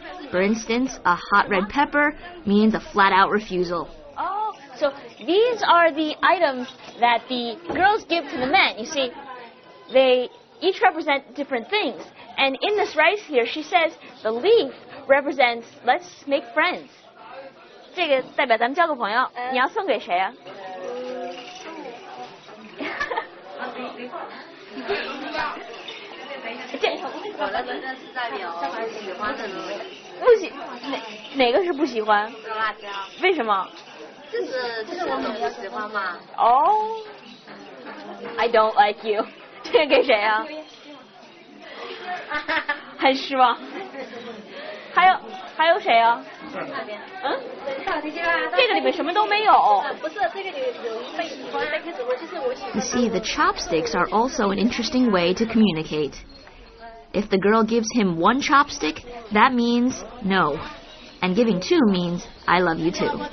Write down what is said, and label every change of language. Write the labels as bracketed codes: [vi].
[en] For instance, a hot red pepper means a flat-out refusal. Oh, so these are the items that the girls give to the men. You see, they each represent different things. And in this rice here, she says the leaf represents let's make friends. [zh] 这个代表咱们交个朋友，你要送给谁啊？我的这个是代表喜欢的人。不喜哪个是不喜欢？辣椒。为什么？就是我们不喜欢嘛。哦、 [en] I don't like you [zh] 。这个给谁啊？很失望。还有谁啊？嗯？这个里面什么都没有。不是，这个有一份喜欢，但是我就是我喜欢。 [en] You see, the chopsticks are also an interesting way to communicate. If the girl gives him one chopstick, that means no. And giving two means I love you too.